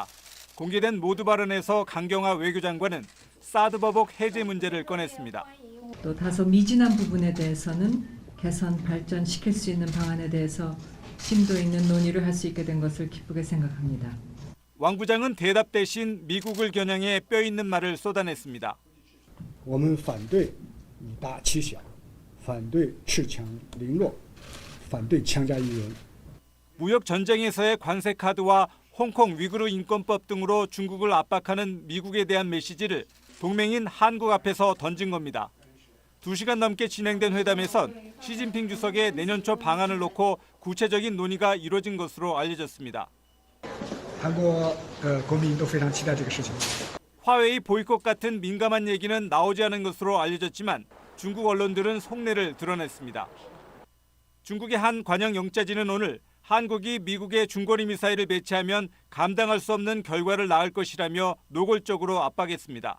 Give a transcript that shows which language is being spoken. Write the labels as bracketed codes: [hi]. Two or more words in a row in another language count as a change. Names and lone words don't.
[ko] 공개된 모두 발언에서 강경화 외교장관은 사드 법옥 해제 문제를 꺼냈습니다. 또 다소 미진한 부분에 대해서는 개선 발전시킬 수 있는 방안에 대해서 심도 있는 논의를 할 수 있게 된 것을 기쁘게 생각합니다. 왕 부장은 대답 대신 미국을 겨냥해 뼈 있는 말을 쏟아냈습니다. [zh] 我们反对以大欺小，反对恃强凌弱，反对强加于人。 [ko] 무역 전쟁에서의 관세 카드와 홍콩 위구르 인권법 등으로 중국을 압박하는 미국에 대한 메시지를 동맹인 한국 앞에서 던진 겁니다. 2시간 넘게 진행된 회담에선 시진핑 주석의 내년 초 방안을 놓고 구체적인 논의가 이뤄진 것으로 알려졌습니다. [zh] 韩国国民都非常期待这个事情。 [ko] 화웨이 보이콧 같은 민감한 얘기는 나오지 않은 것으로 알려졌지만 중국 언론들은 속내를 드러냈습니다. 중국의 한 관영 영자진은 오늘 한국이 미국의 중거리 미사일을 배치하면 감당할 수 없는 결과를 낳을 것이라며 노골적으로 압박했습니다.